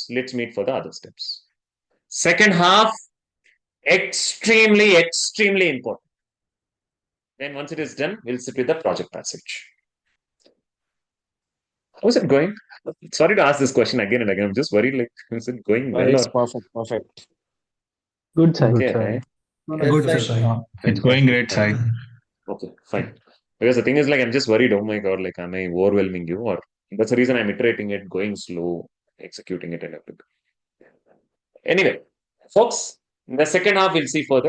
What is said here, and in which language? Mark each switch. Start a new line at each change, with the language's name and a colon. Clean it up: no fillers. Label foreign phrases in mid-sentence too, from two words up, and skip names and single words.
English: Let's meet for the other steps. Second half, extremely, extremely important. Then once it is done, we'll sit with the project passage. How's it going? Sorry to ask this question again and again. I'm just worried, like, is it going well It's or perfect. Good Sai. okay? Sai. Good, sir. It's going great, Sai. Okay, fine. Because the thing is, like, I'm just worried. Oh my God, like, am I overwhelming you? Or that's the reason I'm iterating it, going slow, executing it, and everything. Anyway, folks, in the second half, we'll see further.